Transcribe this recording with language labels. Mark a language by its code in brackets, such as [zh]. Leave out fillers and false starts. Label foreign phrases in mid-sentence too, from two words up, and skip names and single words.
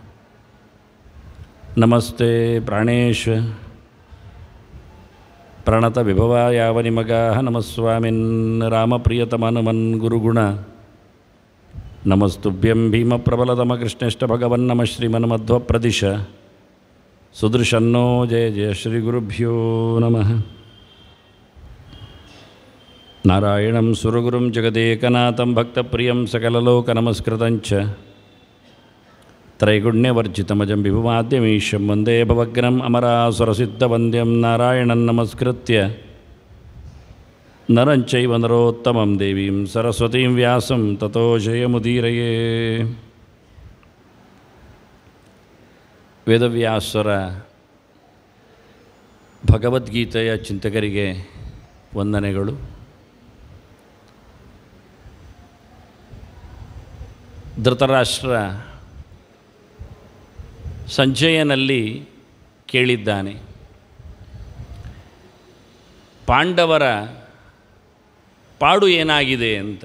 [sa] ನಮಸ್ತೆ ಪ್ರಾಣೇಶ ಪ್ರಣತ ವಿಭವಾಯಾವನಿಮಗಾಃ ನಮಸ್ವಾಮಿನ್ ರಾಮಪ್ರಿಯತಮನುಮನ್ ಗುರುಗುಣ ನಮಸ್ತುಭ್ಯಂ ಭೀಮಪ್ರಬಲತಮ ಕೃಷ್ಣೇಷ್ಟ ಭಗವನ್ ನಮಃ ಶ್ರೀಮನ್ಮಧ್ವಪ್ರದಿಶ ಸುದೃಶನ್ನೋ ಜಯ ಜಯ ಶ್ರೀ ಗುರುಭ್ಯೋ ನಮಃ. ನಾರಾಯಣಂ ಸುರಗುರುಂ ಜಗದೇಕನಾಥಂ ಭಕ್ತಪ್ರಿಯಂ ಸಕಲಲೋಕನಮಸ್ಕೃತಂಚ ತ್ರೈಗುಣ್ಯವರ್ಜಿತಮಜಂ ವಿಭುಮಾದ್ಯಮೀಶಂ ವಂದೇ ಭವಗ್ನಂ ಅಮರಾಸುರಸಿದ್ಧವಂದ್ಯಂ ನಾರಾಯಣಂ ನಮಸ್ಕೃತ್ಯ ನರಂಚೈವ ನರೋತ್ತಮಂ ದೇವೀಂ ಸರಸ್ವತೀಂ ವ್ಯಾಸಂ ತತೋ ಜಯಮುದೀರಯೇ. [kn] ವೇದವ್ಯಾಸರ ಭಗವದ್ಗೀತೆಯ ಚಿಂತಕರಿಗೆ ವಂದನೆಗಳು. ಧೃತರಾಷ್ಟ್ರ ಸಂಜಯನಲ್ಲಿ ಕೇಳಿದ್ದಾನೆ, ಪಾಂಡವರ ಪಾಡು ಏನಾಗಿದೆ ಅಂತ.